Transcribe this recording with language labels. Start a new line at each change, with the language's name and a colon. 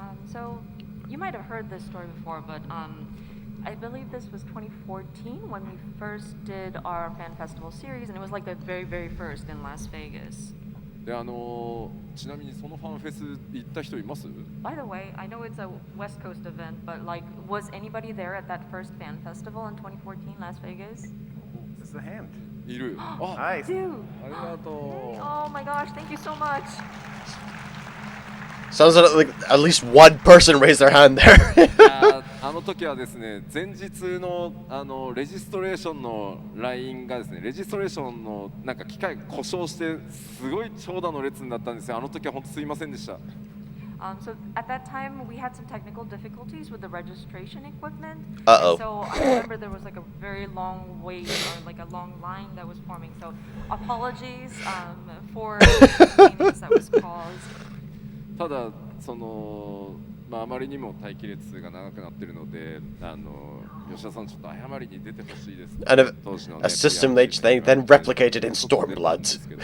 English: So you might have heard this story before, but I believe this was 2014 when we first did our fan festival series, and it was like the very, very first in Las Vegas.
Japanese: でちなみにそのファンフェス行った人います？
English: By the way, I know it's a West Coast event, but like, was anybody there at that first fan festival in 2014 Las Vegas? This is a hand.
Japanese: いる。
English: Nice. Dude.
Japanese: ありがとう。
English: Oh my gosh, thank you so much. Sounds like at least one person raised their hand there.
Japanese: あの時はですね、前日のレジストレーションのラインがですね、レジストレーションのなんか機械が故障してすごい長蛇の列になったんですよ。あの時は本当すいませんでした。
English: So at that time, we had some technical difficulties with the registration equipment. Uh-oh. So I remember there was like a very long wait or like a long line that was forming. So apologies for the inconvenience that was caused.
Japanese: ただその、まあ、あまりにも待機列が長くなっているので、吉田さんちょっと謝りに出てほしいです。
English: And a
Japanese: 当時のね、
English: system they then replicated in Stormbloods.